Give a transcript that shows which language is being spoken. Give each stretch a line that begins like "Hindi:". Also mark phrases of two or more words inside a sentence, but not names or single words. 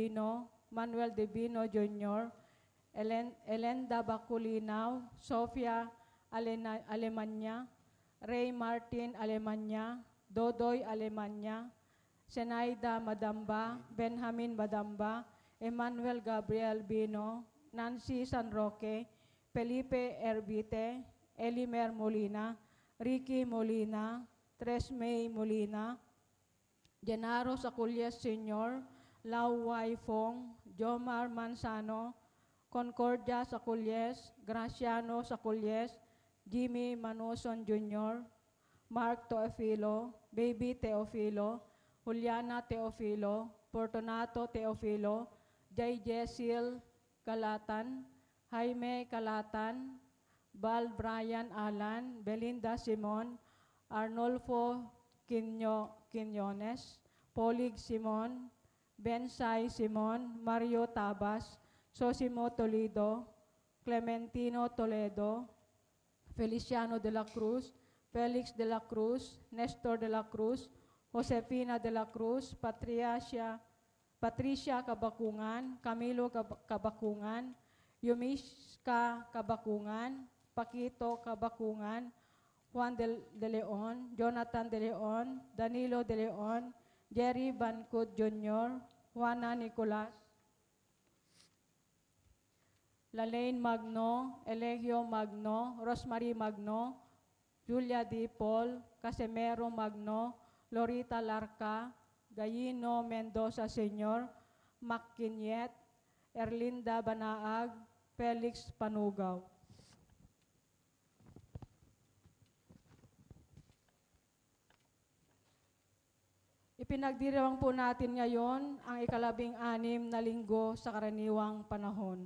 Filipino: Divino Jr., Elenda Baculinaw, Sofia Alemanya, Ray Martin Alemanya, Dodoy Alemanya, Senaida Madamba, Benjamin Madamba, Emmanuel Gabriel Bino, Nancy San Roque, Felipe Erbite, Elimer Molina, Ricky Molina, Tres May Molina, Genaro Saculyes Sr., Lau Wai Fong, Jomar Manzano, Concordia Saculyes, Graciano Saculyes, Jimmy Manuson Jr., Mark Teofilo, Baby Teofilo, Juliana Teofilo, Fortunato Teofilo, Jay Jesil Calatan, Jaime Calatan, Val Brian Alan, Belinda Simon, Arnolfo Quiñones, Polig Simon, Bensay Simon, Mario Tabas, Sosimo Toledo, Clementino Toledo, Feliciano de la Cruz, Felix de la Cruz, Nestor de la Cruz, Josefina de la Cruz, Patricia Kabakungan, Camilo Kabakungan, Yumiska Kabakungan, Paquito Kabakungan, Juan de Leon, Jonathan de Leon, Danilo de Leon, Jerry Bancud Jr., Juana Nicolas, Lalaine Magno, Elegio Magno, Rosemary Magno, Julia D. Paul, Casimero Magno, Lorita Larca, Gayino Mendoza Sr., Mac Quiñet, Erlinda Banaag, Felix Panugaw. Ipinagdiriwang po natin ngayon ang ika-16 na linggo sa karaniwang panahon.